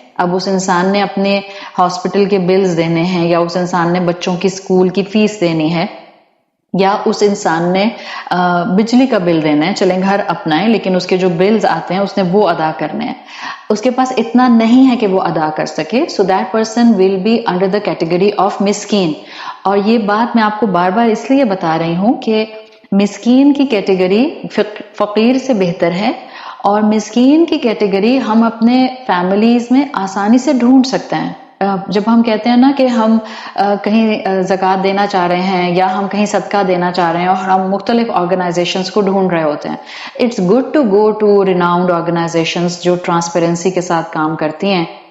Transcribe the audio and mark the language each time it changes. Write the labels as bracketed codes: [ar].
[ur] اب اس انسان نے اپنے ہاسپٹل کے بلز دینے ہیں, یا اس انسان نے بچوں کی اسکول کی فیس دینی ہے, یا اس انسان نے بجلی کا بل دینا ہے. چلیں گھر اپنا ہے, لیکن اس کے جو بلز آتے ہیں اس نے وہ ادا کرنے ہیں. اس کے پاس اتنا نہیں ہے کہ وہ ادا کر سکے. [en] So that person will be under the category of مسکین. [ur] اور یہ بات میں آپ کو بار بار اس لیے بتا رہی ہوں کہ مسکین کی کیٹیگری فقیر سے بہتر ہے, اور مسکین کی کیٹیگری ہم اپنے فیملیز میں آسانی سے ڈھونڈ سکتے ہیں. جب ہم کہتے ہیں نا کہ ہم کہیں زکوٰۃ دینا چاہ رہے ہیں یا ہم کہیں صدقہ دینا چاہ رہے ہیں اور ہم مختلف آرگنائزیشنز کو ڈھونڈ رہے ہوتے ہیں, [en] it's good to go to renowned organizations [ur] جو ٹرانسپیرنسی کے ساتھ کام کرتی ہیں.